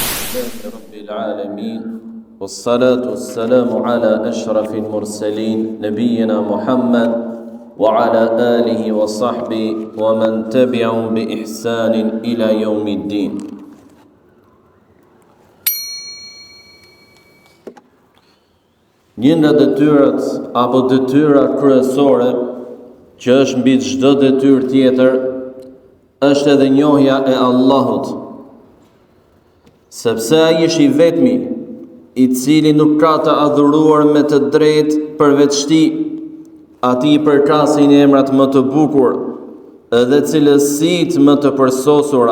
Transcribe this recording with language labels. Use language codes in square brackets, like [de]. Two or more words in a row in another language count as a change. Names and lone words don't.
[ar] لله رب العالمين والصلاة والسلام على أشرف المرسلين نبينا محمد وعلى آله وصحبه ومن تبعهم بإحسان إلى يوم الدين. [sq] Një nga detyrat apo detyra kryesore që është mbi çdo detyrë tjetër është edhe njohja e Allahut, sepse ai është i vetmi i cili nuk ka të adhuruar me të drejtë përveç tij, atij i përkasin emrat më të bukur edhe cilësitë më të përsosura.